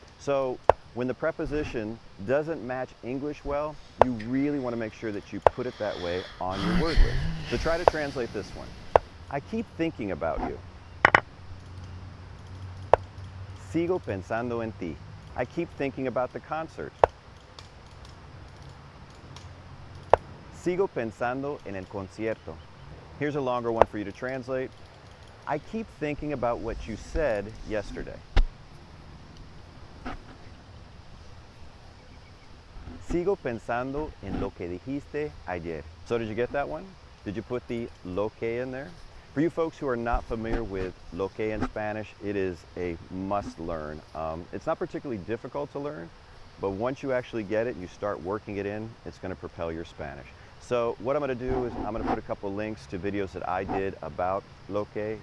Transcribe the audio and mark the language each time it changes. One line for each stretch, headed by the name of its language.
English: So when the preposition doesn't match English well, you really want to make sure that you put it that way on your word list. So try to translate this one. I keep thinking about you.
Spanish: Sigo pensando en ti.
English: I keep thinking about the concert.
Spanish: Sigo pensando en el concierto.
English: Here's a longer one for you to translate. I keep thinking about what you said yesterday.
Spanish: Sigo pensando en lo que dijiste ayer.
English: So did you get that one? Did you put the lo que in there? For you folks who are not familiar with lo que in Spanish, it is a must learn. It's not particularly difficult to learn, but once you actually get it and you start working it in, it's going to propel your Spanish. So what I'm going to do is I'm going to put a couple links to videos that I did about lo que.